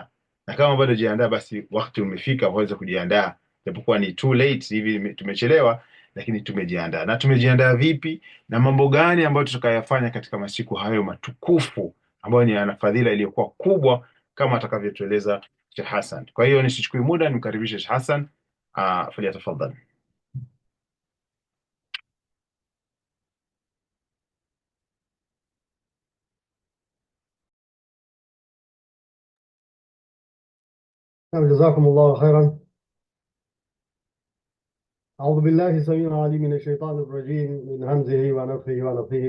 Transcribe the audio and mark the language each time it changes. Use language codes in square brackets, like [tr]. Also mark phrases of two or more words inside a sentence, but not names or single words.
[sw] Na kama bado jiandaa, basi wakati umefika waweza kujiandaa, japokuwa ni [en] too late [sw] hivi, tumechelewa, lakini tumejiandaa. Na tumejiandaa vipi, na mambo gani ambayo tutakayafanya katika masiku hayo matukufu ambayo ni yana fadhila iliyokuwa kubwa kama atakavyotueleza Sheikh Hassan. Kwa hiyo nisichukue muda, nimkaribishe Sheikh Hassan. Falyatafadhal. [ar] جزاكم الله خيرا. أعوذ بالله السميع العليم من الشيطان الرجيم من همزه ونفخه ونفخه.